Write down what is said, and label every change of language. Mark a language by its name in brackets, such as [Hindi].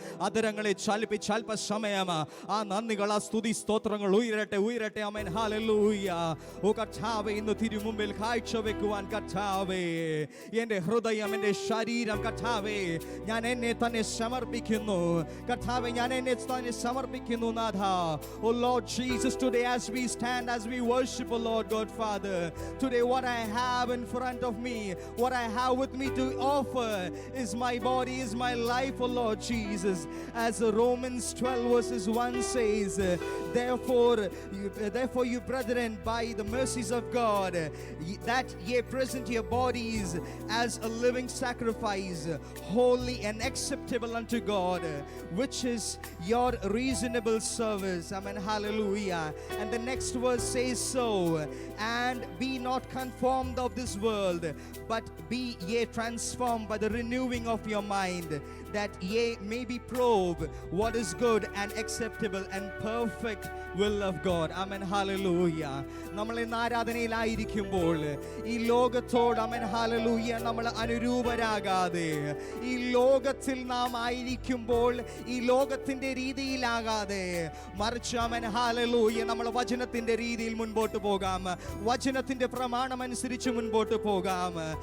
[Malayalam] അതിരങ്ങളെ ചലിപ്പിച്ച് അല്പസമയം ആ നന്ദികൾ, ആ സ്തുതി സ്തോത്രങ്ങൾ ഉയരട്ടെ. ആമേൻ, ഹല്ലേലൂയ. ഓ കർത്താവേ, ഇന്ന് തിരുമുമ്പിൽ കാഴ്ചവെക്കുവാൻ കർത്താവേ, എൻ്റെ ഹൃദയം, എൻ്റെ ശരീരം കർത്താവേ, ഞാൻ എന്നെ തന്നെ സമർപ്പിക്കുന്നു കർത്താവേ, ഞാൻ എന്നെ തന്നെ സമർപ്പിക്കുന്നു നാഥ. [English] O Lord Jesus, today as we stand, as we worship, O Lord God Father, today what I have in front of me, what I have with me to offer is my body, is my life, O Lord Jesus. As Romans 12 verses 1 says, therefore you brethren, by the mercies of God, that ye present your bodies as a living sacrifice, holy and acceptable unto God, which is your reasonable service. Amen, hallelujah. And the next verse says so, and be not conformed of this world, but be ye transformed by the renewing of your mind, that ye may be probe what is good and acceptable and perfect will of God. Amen, hallelujah. [Malayalam] നമ്മൾ ഇന്ന് ആരാധനയിലായിരിക്കുമ്പോൾ ഈ ലോകത്തോട്, ആമേൻ, hallelujah, നമ്മൾ അനുരൂപരാകാതെ, ഈ ലോകത്തിൽ നാം ആയിരിക്കുമ്പോൾ ഈ ലോകത്തിന്റെ രീതിയിലാകാതെ, മറിച്ച് ആമേൻ, ഹല്ലേലൂയ, നമ്മൾ വചനത്തിന്റെ രീതിയിൽ മുൻപോട്ട് പോകാം, വചനത്തിന്റെ പ്രമാണം അനുസരിച്ച് മുൻപോട്ട് പോകാം.